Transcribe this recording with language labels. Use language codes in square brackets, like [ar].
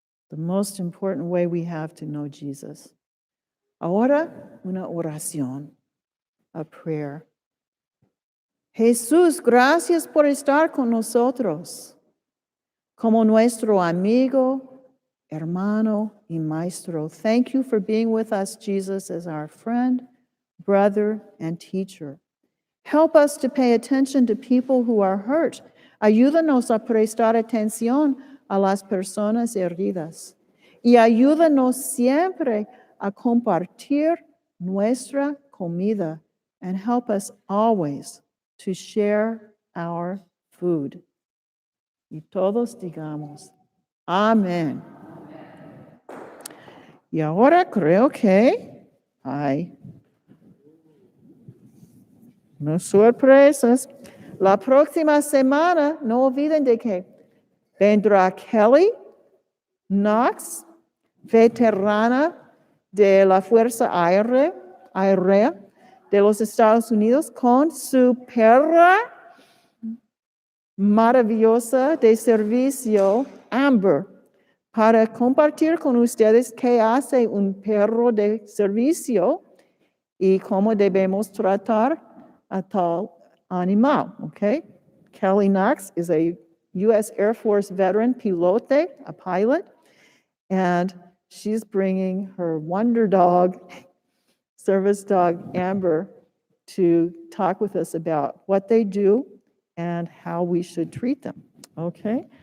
[en] The most important way we have to know Jesus. [es] Ahora, una oración, [en] a prayer. [es] Jesús, gracias por estar con nosotros, como nuestro amigo, hermano, y maestro. [en] Thank you for being with us, Jesus, as our friend, brother, and teacher. Help us to pay attention to people who are hurt. [es] Ayúdanos a prestar atención a las personas heridas. Y ayúdanos siempre a compartir nuestra comida. [en] And help us always to share our food. [es] Y todos digamos, amén. Y ahora creo que hay unas sorpresas. La próxima semana, no olviden de que vendrá Kelly Knox, veterana de la Fuerza Aérea de los Estados Unidos, con su perra maravillosa de servicio, Amber, para compartir con ustedes qué hace un perro de servicio y cómo debemos tratar a tal animal, okay? [en] Kelly Knox is a U.S. Air Force veteran pilote, a pilot, and she's bringing her wonder dog, service dog, Amber, to talk with us about what they do and how we should treat them, okay?